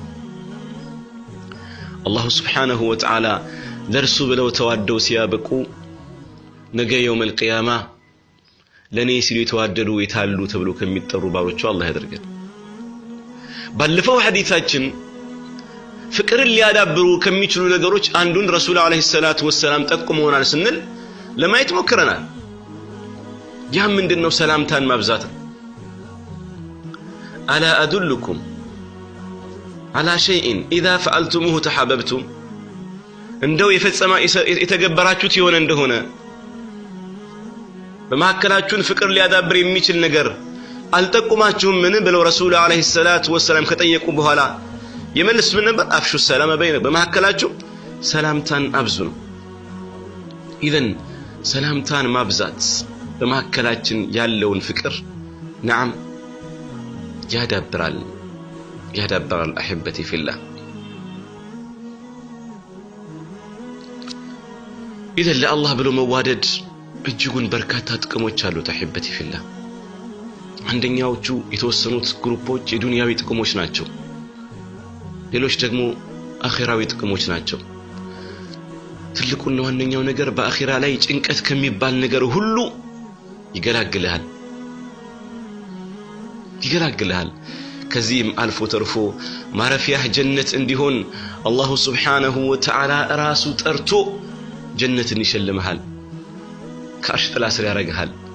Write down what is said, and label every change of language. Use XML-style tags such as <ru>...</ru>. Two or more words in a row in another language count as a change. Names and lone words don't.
<am>አላህ</am> <ar>سبحانه وتعالى</ar> <am>ለርሱ ብለው ተዋደው ሲያበቁ ነገ</am> <ar>يوم القيامة</ar> <am>ለኔ ሲሉ የተዋደዱ የታሉ ተብሎ ከሚጠሩ ባሮቹ አላህ ያደርገን ባለፈው ሐዲታችን ፍቅርን ሊያዳብሩ ከሚችሉ ነገሮች አንዱን ረሱል</am> <ar>عليه الصلاة والسلام</ar> <am>ጠቁመውናል ስንል ለማየት ሞክረናል ያ ምንድነው ሰላምታን ማብዛት</am> <ar>ألا أدلكم على شيء إذا فعلتموه تحاببتم</ar> <am>እንደው የፈጸማ የተገበራችሁት ይሆነ እንደሆነ በመሐከላችሁን ፍቅር ሊያዳብር የሚችል ነገር አልጠቁማችሁም ምን ብለው ረሱል</am> <ar>عليه الصلاة والسلام</ar> <am>ከጠየቁ በኋላ የመልስ ምን ነበር</am> <ar>أفشوا السلام بين</ar> <am>በመሐከላችሁ ሰላምታን አብዙ ነው ኢዘን ሰላምታን ማብዛት በመሐከላችን ያለውን ፍቅር نعم ያዳብራል</am> <ar>أحبتي في الله إذا لله</ar> <am>ብሎ መዋደድ እጅጉን በርካታ ጥቅሞች አሉት</am> <ar>أحبتي في الله</ar> <am>አንደኛዎቹ የተወሰኑት ግሩፖች የዱንያዊ ጥቅሞች ናቸው ሌሎች ደግሞ አኺራዊ ጥቅሞች ናቸው ትልቁና ዋነኛው ነገር በአኺራ ላይ ጭንቀት ከሚባል ነገር ሁሉ ይገላግልሃል ከዚህም አልፎ ተርፎ ማረፊያህ ጀነት እንዲሆን አላህ</am> <ar>سبحانه وتعالى</ar> <am>ራሱ ጠርቶ ጀነትን ይሸልምሃል ከአርሽ ጥላ ስር ያረጋሃል</am>